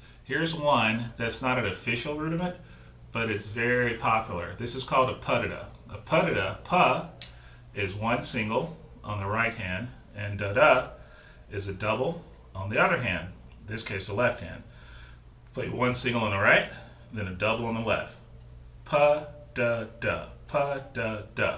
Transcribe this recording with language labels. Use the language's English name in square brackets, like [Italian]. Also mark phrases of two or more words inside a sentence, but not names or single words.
[English] Here's one that's not an official rudiment, but it's very popular. This is called a pudida. A pudida, pa, is 1 single on the right hand, and da-da is a double on the other hand, in this case the left hand. Play 1 single on the right, then a double on the left. Pa-da-da. Pa-da-da.